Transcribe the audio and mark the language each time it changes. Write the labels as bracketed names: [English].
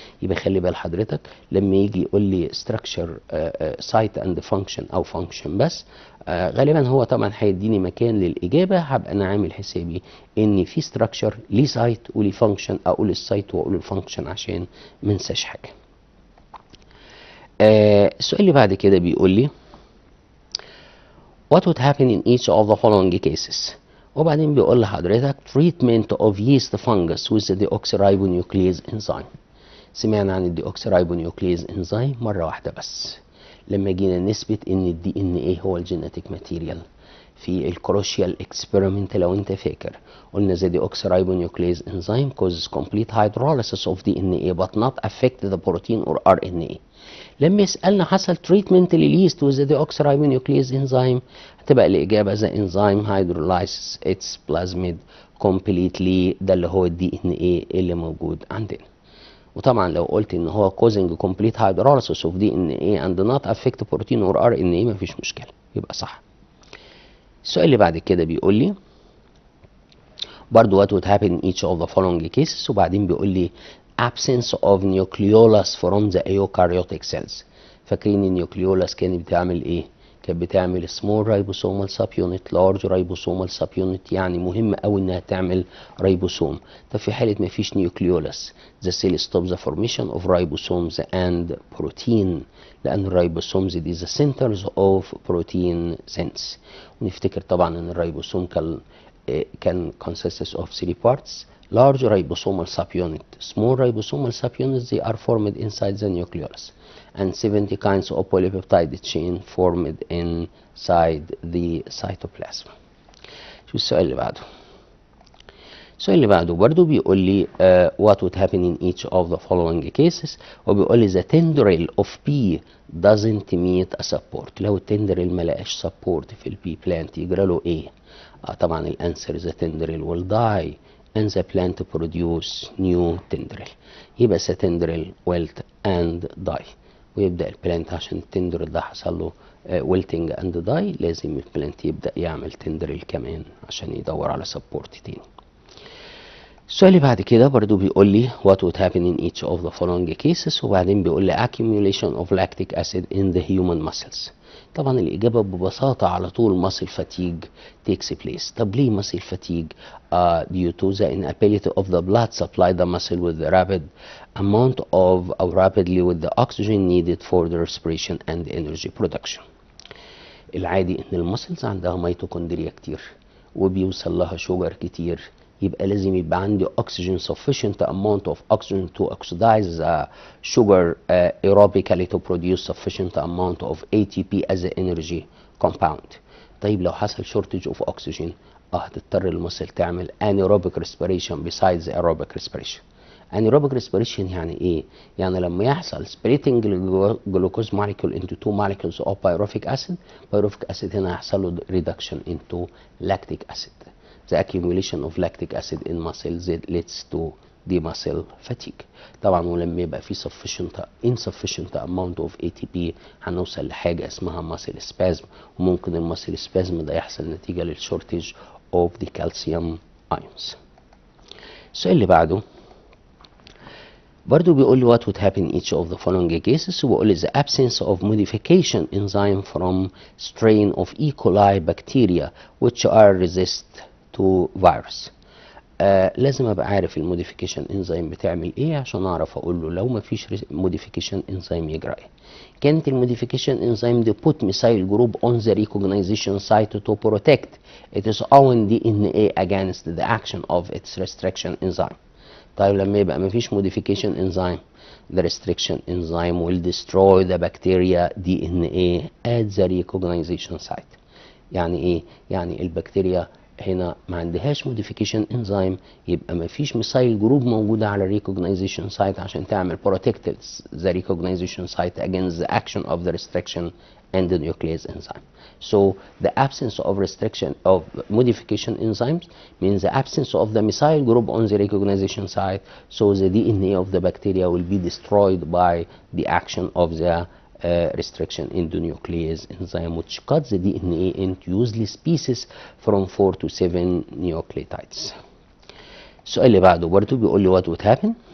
[Arabic] يبقى خلي بال حضرتك لما يجي يقول لي [English] structure site and function [Arabic] او function بس، غالبا هو طبعا هيديني مكان للاجابه، هبقى انا عامل حسابي ان في structure ليه سايت وليه function، اقول السايت واقول الفانكشن عشان ما انساش حاجه. السؤال اللي بعد كده بيقول لي [English] what would happen in each of the following cases، [Arabic] وبعدين بيقول لحضرتك [English] treatment of yeast fungus with the deoxyribonuclease enzyme. [Arabic] سمعنا عن الديوكسيرايبونيوكليز انزيم مرة واحدة بس لما جينا نثبت ان الدي ان ايه هو الجينيتيك ماتيريال في الكروشيال اكسبيرمنت. لو انت فاكر قلنا [English] the deoxyribonuclease enzyme causes complete hydrolysis of DNA but not affect the protein or RNA. [Arabic] لما يسألنا حصل treatment لليست with the deoxyribonuclease enzyme، هتبقى الإجابة [English] the enzyme hydrolyzes its plasmid completely، [Arabic] ده اللي هو الدي ان ايه اللي موجود عندنا. وطبعا لو قلت ان هو [English] causing complete hydrolysis of DNA and not affect protein or RNA [Arabic] مفيش مشكلة، يبقى صح. السؤال اللي بعد كده بيقول لي برضو [English] what would happen in each of the following cases، وبعدين بيقول لي absence of nucleolus from the eukaryotic cells. [Arabic] فاكرين النيوكليولاس كانت بتعمل ايه؟ كانت بتعمل [English] small ribosomal subunit large ribosomal subunit، [Arabic] يعني مهم قوي انها تعمل ريبوسوم. طب في حالة ما فيش نيوكليولاس [English] the cell stops the formation of ribosomes and protein، [Arabic] لأن الريبوسومز دي [English] the centers of protein sense. [Arabic] ونفتكر طبعا ان الريبوسوم [English] can consists of 3 parts: large ribosomal subunit, small ribosomal subunits, they are formed inside the nucleolus, and 70 kinds of polypeptide chain formed inside the cytoplasm. [Arabic] شو السؤال اللي بعده؟ السؤال اللي بعده برضو بيقول لي [English] what would happen in each of the following cases، وبيقول لي the tendril of pea doesn't meet a support. لو التندريل ما لقاش support في البي plant يجرى له ايه؟ [Arabic] طبعا الانسر [English] the tendril will die and the plant produce new tendril. [Arabic] يبقى [English] the tendril wilt and die، [Arabic] ويبدأ البلانت عشان التندريل ده حصل له wilting and die لازم البلانت يبدأ يعمل تندريل كمان عشان يدور على سبورت تاني. السؤال اللي بعد كده برضو بيقول لي [English] what would happen in each of the following cases، وبعدين بيقول لي accumulation of lactic acid in the human muscles. [Arabic] طبعا الإجابة ببساطة على طول [English] muscle fatigue takes place. طب ليه muscle fatigue؟ due to the inability of the blood supply the muscle with the rapid amount of or rapidly with the oxygen needed for the respiration and energy production. [Arabic] العادي ان المسلز عندها ميتوكوندريا كتير وبيوصل لها شوجر كتير، يبقى لازم يبقى عندي [English] oxygen sufficient amount of oxygen to oxidize sugar aerobically to produce sufficient amount of ATP as an energy compound. طيب لو حصل shortage of oxygen [Arabic] هتضطر المسل تعمل [English] anaerobic respiration besides aerobic respiration. [Arabic] anaerobic respiration يعني ايه؟ يعني لما يحصل [English] splitting glucose molecule into 2 molecules of pyruvic acid، pyruvic acid هنا هيحصل له reduction into lactic acid. The accumulation of lactic acid in muscles leads to the muscle fatigue. [Arabic] طبعا ولما يبقى في insufficient amount of ATP هنوصل لحاجة اسمها muscle spasm، وممكن المسل spasm ده يحصل نتيجة للشورتج [English] of the calcium ions. [Arabic] السؤال اللي بعده برضو بيقول لي [English] what would happen in each of the following cases، وبيقول لي the absence of modification enzyme from strain of E. coli bacteria which are resist to virus. [Arabic] لازم ابقى عارف الموديفيكيشن انزيم بتعمل ايه عشان اعرف اقول له لو ما فيش موديفيكيشن انزيم يجرى ايه. كانت الموديفيكيشن انزيم دي [English] put methyl group on the recognition site to protect its own DNA against the action of its restriction enzyme. [Arabic] طيب لما يبقى ما فيش [English] modification enzyme the restriction enzyme will destroy the bacteria DNA at the recognition site. [Arabic] يعني ايه؟ يعني البكتيريا هنا ما عندهاش موديفيكيشن انزيم، يبقى ما فيش ميثايل جروب موجوده على الريكوجنايزيشن سايت عشان تعمل [English] protect the recognition site against the action of the restriction and the nuclease enzyme. So the absence of restriction of modification enzymes means the absence of the methyl group on the recognition site, so the DNA of the bacteria will be destroyed by the action of the restriction endonuclease enzyme, which cuts the DNA into useless pieces from 4 to 7 nucleotides. [Arabic] السؤال اللي بعده برضه بيقول لي [English] what would happen